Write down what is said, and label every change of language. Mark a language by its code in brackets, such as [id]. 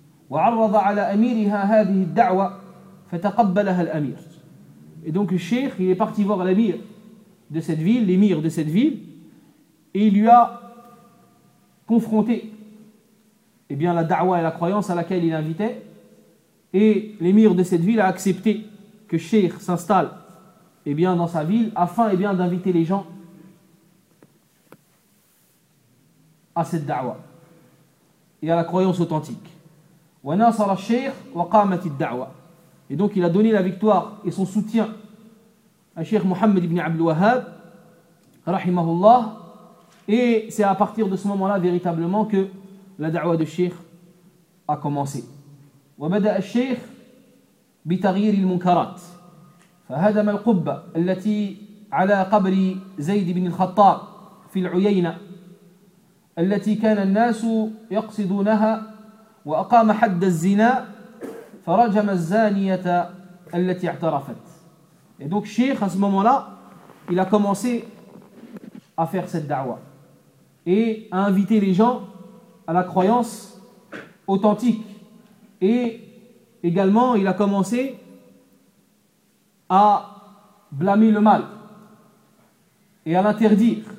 [ar] وعرض على اميرها هذه الدعوه فتقبلها الامير. [fr] Et donc le cheikh, il est parti voir l'amir de cette ville, l'émir de cette ville, et il lui a confronté la da'wa et la croyance à laquelle il invitait, et l'émir de cette ville a accepté que le cheikh s'installe dans sa ville afin d'inviter les gens à cette da'wa et à la croyance authentique. [ar] وَنَاصَرَ الشَّيْخ وَقَامَتِ الدَّعْوَى. [fr] Et donc il a donné la victoire et son soutien à Cheikh Mohammed ibn Abdul Wahhab rahimahullah, et c'est à partir de ce moment-là véritablement que la da'wa de Cheikh a commencé. [ar] وَبَدَأَ الشَّيْخ بِتَغْيِيرِ الْمُنْكَرَاتِ فَهَدَمَ الْقُبَّةَ الَّتِي عَلَى قَبْرِ زَيْدِ بْنِ الْخَطَّابِ فِي الْعُيَيْنَةِ التي كان الناس يقصدونها وأقام حد الزنا فرجم الزانية التي اعترفت. [fr] Et donc Cheikh, à ce moment-là, il a commencé à faire cette da'wa et à inviter les gens à la croyance authentique. Et également, il a commencé à blâmer le mal et à l'interdire.